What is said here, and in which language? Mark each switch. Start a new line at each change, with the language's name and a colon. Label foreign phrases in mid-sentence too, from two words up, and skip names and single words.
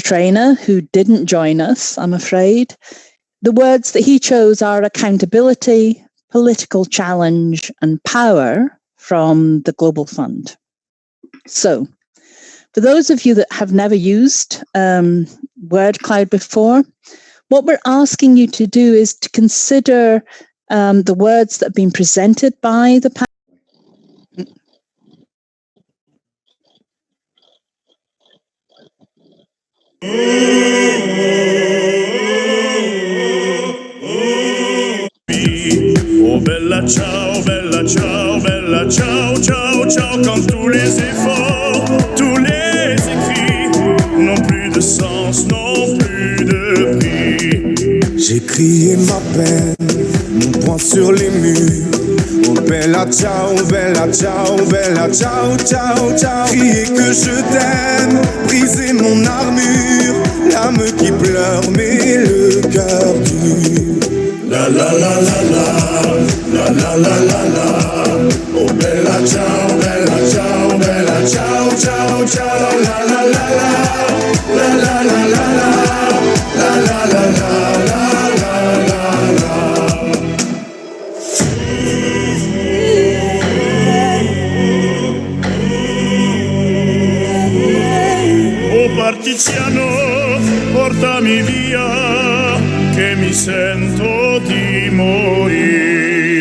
English: Trainer, who didn't join us, I'm afraid, the words that he chose are accountability, political challenge, and power from the Global Fund. So, for those of you that have never used word cloud before, what we're asking you to do is to consider the words that have been presented by the panel.
Italian: Oh bella ciao, ciao, ciao, ciao,
French: quand tous les efforts, tous les écrits n'ont plus de sens, n'ont plus de prix. J'ai crié ma peine, mon poing sur les murs.
Italian: Oh bella ciao, bella ciao, ciao, ciao.
French: Crier que je t'aime, briser mon armure, l'âme qui pleure mais le cœur dur. La la la la la, la la la la la.
Italian: Oh bella ciao, bella ciao, ciao, ciao. La la la la, la la la la la, la la la la la la la. Oh partigiano, portami via, che mi sento di morire.